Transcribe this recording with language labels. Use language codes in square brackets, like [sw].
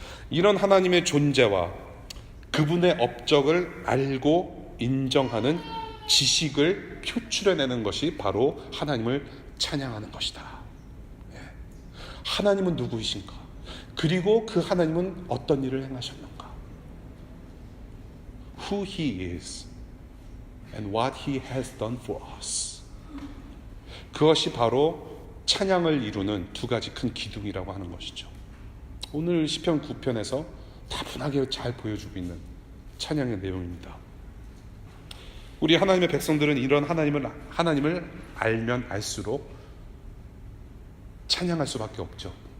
[ko] 이런 하나님의 존재와 그분의 업적을 알고 인정하는 지식을 표출해내는 것이 바로 하나님을 찬양하는 것이다. 하나님은 누구이신가? 그리고 그 하나님은 어떤 일을 행하셨는가? [en] Who He is and what He has done for us. [ko] 그것이 바로 찬양을 이루는 두 가지 큰 기둥이라고 하는 것이죠. 오늘 시편 9편에서 다분하게 잘 보여주고 있는 찬양의 내용입니다. 우리 하나님의 백성들은 이런 하나님을 알면 알수록 찬양할 수밖에 없죠.